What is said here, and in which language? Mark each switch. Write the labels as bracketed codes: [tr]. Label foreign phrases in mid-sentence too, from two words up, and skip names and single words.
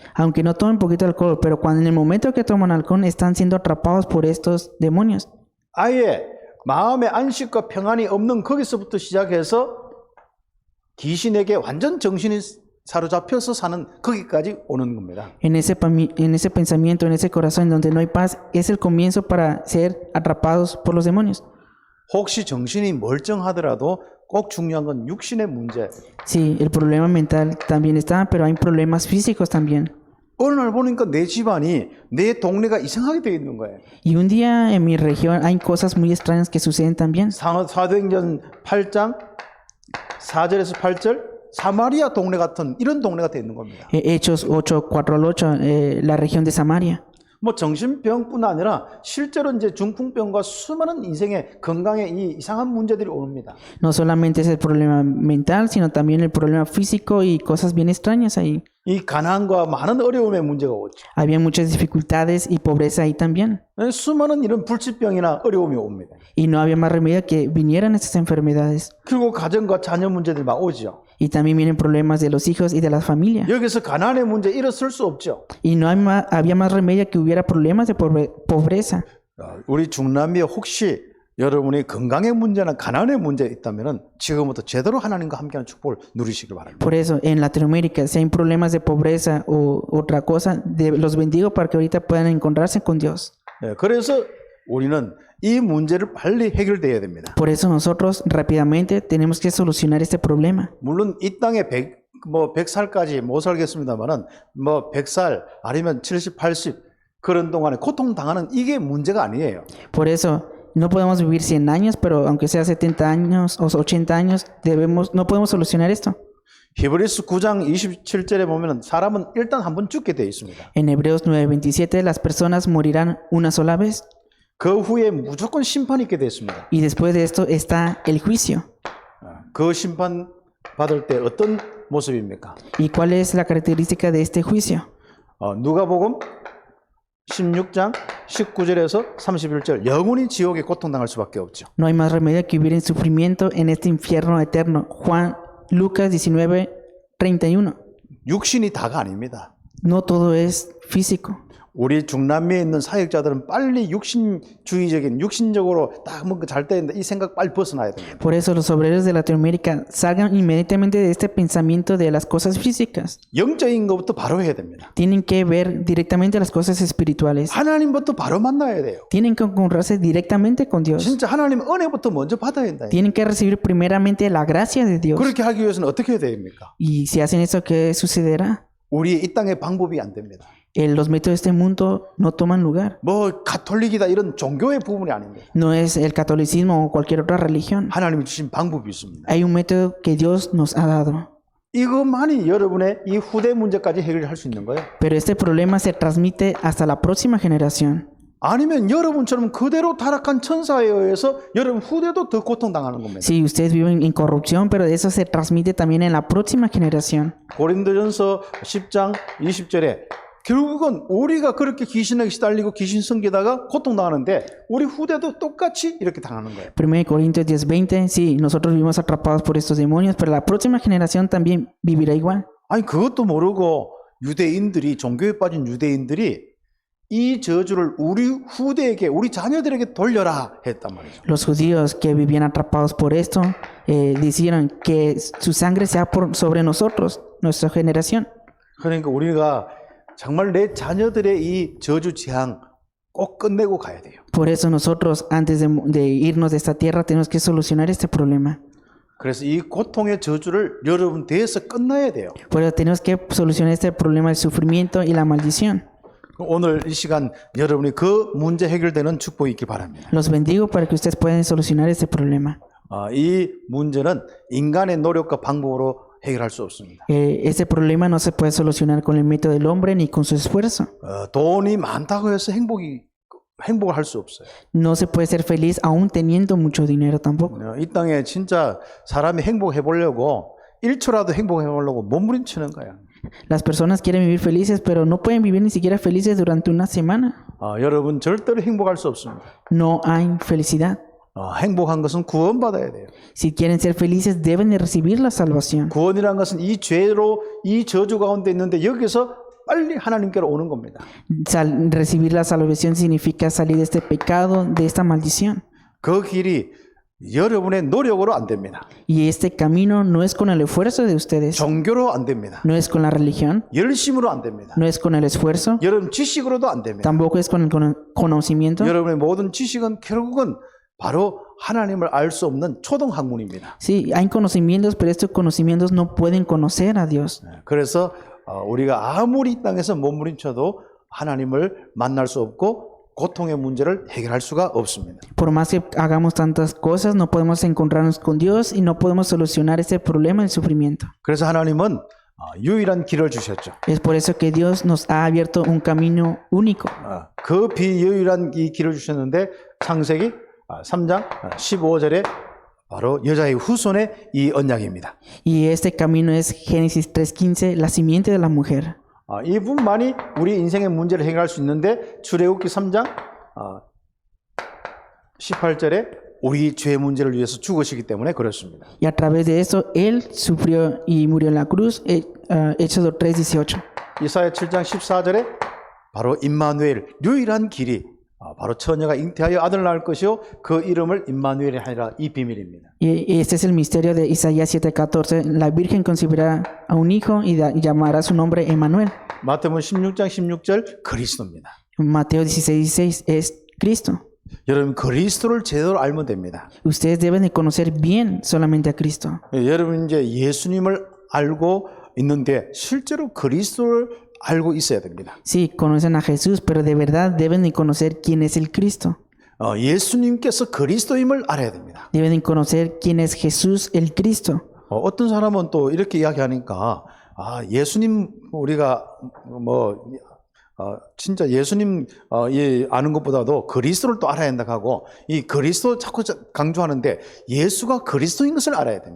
[es] Aunque no tomen poquito alcohol, pero cuando en el momento que toman alcohol están siendo atrapados por estos demonios. [ko] 아예 마음의 안식과 평안이 없는 거기서부터 시작해서 귀신에게 완전 정신이 사로잡혀서 사는 거기까지 오는 겁니다. [es] En ese pensamiento, en ese corazón donde no hay paz, es el comienzo para ser atrapados por los demonios. [ko] 혹시 정신이 멀쩡하더라도 꼭 중요한 건 육신의 문제. [es] Sí, el problema mental también está, pero hay problemas físicos también. [ko] 어느 날 보니까 내 집안이 내 동네가 이상하게 되어 있는 거예요. [es] Y un día en mi región hay cosas muy extrañas que suceden también. [ko] 사도행전 8장 4절에서 8절 사마리아 동네 같은 이런 동네가 되어 있는 겁니다. [es] Hechos 8:4 al 8, la región de Samaria. [ko] 뭐 정신병뿐 아니라 실제로 이제 중풍병과 수많은 인생의 건강에 이 이상한 문제들이 옵니다. [es] No solamente es el problema mental, sino también el problema físico y cosas bien extrañas ahí. [ko] 이 가난과 많은 어려움의 문제가 오죠. [es] Había muchas dificultades y pobreza ahí también. [ko] 수많은 이런 불치병이나 어려움이 옵니다. [es] Y no había más remedio que vinieran estas enfermedades. [ko] 그리고 가정과 자녀 문제들이 막 오죠. [es] Y también vienen problemas de los hijos y de la familia. [ko] 여기서 가난의 문제 일었을 수 없죠. [es] Y no había más remedio que hubiera problemas de pobreza. [ko] 우리 중남미에 혹시 여러분이 건강의 문제나 가난의 문제 있다면은 지금부터 제대로 하나님과 함께하는 축복을 누리시길 바랍니다. [es] Por eso, en Latinoamérica, si hay problemas de pobreza o otra cosa, los bendigo para que ahorita puedan encontrarse con Dios. [ko] 그래서 우리는 이 문제를 빨리 해결돼야 됩니다. [es] Por eso nosotros rápidamente tenemos que solucionar este problema. [ko] 물론 이 땅에 100살까지 못 살겠습니다만은 100살 아니면 70, 80 그런 동안에 고통당하는 이게 문제가 아니에요. [es] Por eso no podemos vivir 100 años, pero aunque sea 70 años o 80 años, no podemos solucionar esto. [ko] 히브리서 9장 27절에 보면은 사람은 일단 한 번 죽게 되어 있습니다. [es] En Hebreos 9:27, las personas morirán una sola vez. [ko] 그 후에 무조건 심판이 있게 되어 있습니다. [es] Y después de esto está el juicio. [ko] 그 심판 받을 때 어떤 모습입니까? [es] ¿Y cuál es la característica de este juicio? [ko] 누가복음 16장 19절에서 31절 영원히 지옥에 고통당할 수밖에 없죠. [es] No hay más remedio que vivir en sufrimiento en este infierno eterno. Lucas 19:31. [ko] 육신이 다가 아닙니다. [es] No todo es físico. [ko] 우리 중남미에 있는 사역자들은 빨리 육신주의적인 육신적으로 딱 뭔가 잘 되는데 이 생각 빨리 벗어나야 됩니다. [es] Por eso los obreros de Latinoamérica salgan inmediatamente de este pensamiento de las cosas físicas. [ko] 영적인 것부터 바로 해야 됩니다. [es] Tienen que ver directamente las cosas espirituales. [ko] 하나님부터 바로 만나야 돼요. [es] Tienen que encontrarse directamente con Dios. [ko] 진짜 하나님 은혜부터 먼저 받아야 된다. [es] Tienen que recibir primeramente la gracia de Dios. [ko] 그렇게 하기 위해서는 어떻게 해야 됩니까? [es] Y si hacen eso, ¿qué sucederá? [ko] 우리 이 땅의 방법이 안 됩니다. [es] Los métodos de este mundo no toman lugar. [ko] 가톨릭이다 이런 종교의 부분이 아닙니다. [es] No es el catolicismo o cualquier otra religión. [ko] 하나님이 주신 방법이 있습니다. [es] Hay un método que Dios nos ha dado. [ko] 이것만이 여러분의 이 후대 문제까지 해결할 수 있는 거예요. [es] Pero este problema se transmite hasta la próxima generación. [ko] 아니면 여러분처럼 그대로 타락한 천사에 의해서 여러분 후대도 더 고통당하는 겁니다. [es] Si ustedes viven en corrupción, pero eso se transmite también en la próxima generación. [ko] 고린도전서 10장 20절에 결국은 우리가 그렇게 귀신에게 시달리고 귀신 섬기다가 고통당하는데 우리 후대도 똑같이 이렇게 당하는 거예요. [es] 1 Corintios 10:20, sí, nosotros vivimos atrapados por estos demonios, pero la próxima generación también vivirá igual. [ko] 아니 그것도 모르고 유대인들이 종교에 빠진 유대인들이 이 저주를 우리 후대에게 우리 자녀들에게 돌려라 했단 말이죠. [es] Los judíos que vivían atrapados por esto dijeron que su sangre sea sobre nosotros, nuestra generación. [ko] 그러니까 우리가 정말 내 자녀들의 이 저주 재앙 꼭 끝내고 가야 돼요. [es] Por eso nosotros antes de irnos de esta tierra tenemos que solucionar este problema. [ko] 그래서 이 고통의 저주를 여러분 대해서 끝나야 돼요. [es] Por eso tenemos que solucionar este problema del sufrimiento y la maldición. [ko] 오늘 이 시간 여러분이 그 문제 해결되는 축복이 있길 바랍니다. [es] Los bendigo para que ustedes puedan solucionar este problema. [ko] 이 문제는 인간의 노력과 방법으로 해결할 수 없습니다. [es] Este problema no se puede solucionar con el método del hombre ni con su esfuerzo. [ko] 돈이 많다고 해서 행복을 할 수 없어요. [es] No se puede ser feliz aún teniendo mucho dinero tampoco. [ko] 이 땅에 진짜 사람이 행복해 보려고 1초라도 행복해 보려고 몸부림치는 거야. [es] Las personas quieren vivir felices, pero no pueden vivir ni siquiera felices durante una semana. [ko] 여러분 절대로 행복할 수 없습니다. [es] No hay felicidad. [ko] 행복한 것은 구원받아야 돼요. [es] Si quieren ser felices, deben de recibir la salvación. [ko] 구원이란 것은 이 죄로 이 저주 가운데 있는데 여기서 빨리 하나님께로 오는 겁니다. [es] Recibir la salvación significa salir de este pecado, de esta maldición. [ko] 그 길이 여러분의 노력으로 안 됩니다. [es] Y este camino no es con el esfuerzo de ustedes. [ko] 종교로 안 됩니다. [es] No es con la religión. [ko] 열심으로 안 됩니다. [es] No es con el esfuerzo. [ko] 여러분 지식으로도 안 됩니다. [es] Tampoco es con el conocimiento. [ko] 여러분의 모든 지식은 결국은 바로 하나님을 알 수 없는 초등 학문입니다. [es] Sí, hay conocimientos, pero estos conocimientos no pueden conocer a Dios. [ko] 그래서 우리가 아무리 이 땅에서 몸부림쳐도 하나님을 만날 수 없고 고통의 문제를 해결할 수가 없습니다. [es] Por más que hagamos tantas cosas, no podemos encontrarnos con Dios y no podemos solucionar este problema del sufrimiento. [ko] 그래서 하나님은 유일한 길을 주셨죠. [es] Es por eso que Dios nos ha abierto un camino único. [ko] 그 비유일한 이 길을 주셨는데 창세기 3장 15절에 바로 여자의 후손의 이 언약입니다. [es] Y este camino es Génesis 3:15, la simiente de la mujer. [ko] 이 부분만이 우리 인생의 문제를 해결할 수 있는데 출애굽기 3장 18절에 우리 죄 문제를 위해서 죽으시기 때문에 그렇습니다. [es] Y a través de eso, Él sufrió y murió en la cruz. Éxodo 3:18. [ko] 이사야 7장 14절에 바로 임마누엘 유일한 길이 바로 처녀가 잉태하여 아들을 낳을 것이요 그 이름을 임마누엘이 하리라 이 비밀입니다. [es] Y este es el misterio de Isaías 7:14. La Virgen concebirá a un hijo y llamará su nombre Emmanuel. [ko] 마태복음 16장 16절 그리스도입니다. [es] Mateo 16:16 es Cristo. [ko] 여러분 그리스도를 제대로 알면 됩니다. [es] Ustedes deben de conocer bien solamente a Cristo. [ko] 여러분 이제 예수님을 알고 있는데 실제로 그리스도를 알고 있어야 됩니다. [es] Sí, conocen a Jesús, pero de verdad deben de conocer quién es el Cristo. [ko] 예수님께서 그리스도임을 알아야 됩니다. [es] Deben de conocer quién es Jesús el Cristo. [ko] 어떤 사람은 또 이렇게 이야기하니까 예수님 우리가 진짜 예수님 아는 것보다도 그리스도를 또 알아야 한다고 하고 이 그리스도 자꾸 강조하는데 예수가 그리스도인 것을 알아야 됩니다.